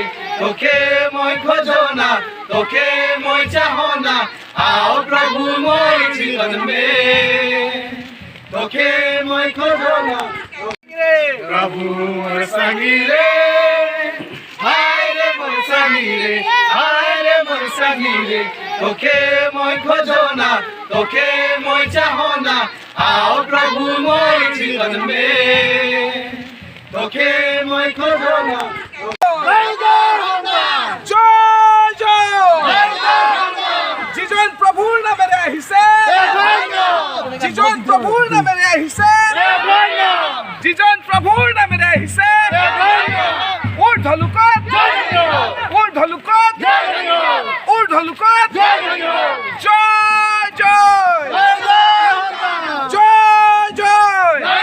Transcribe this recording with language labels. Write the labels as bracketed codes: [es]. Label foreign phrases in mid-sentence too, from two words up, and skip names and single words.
[sck] तोखे মই खोजना तोखे মই चाहना आओ प्रभु मोर जीवन में तोखे মই खोजना प्रभु मोर संगी रे हाय रे मोर संगी रे हाय रे मोर संगी रे तोखे মই खोजना तोखे মই चाहना आओ प्रभु मोर जीवन में तोखे মই खोजना [as] যিজন প্ৰভুৰ নামেৰে আহিছে যিজন প্ৰভুৰ নামেৰে আহিছে যিজন প্ৰভুৰ নামেৰে আহিছে ঊৰ্ধ্বলোকত ঊৰ্ধ্বলোকত ঊৰ্ধ্বলোকত জয় জয় জয় জয়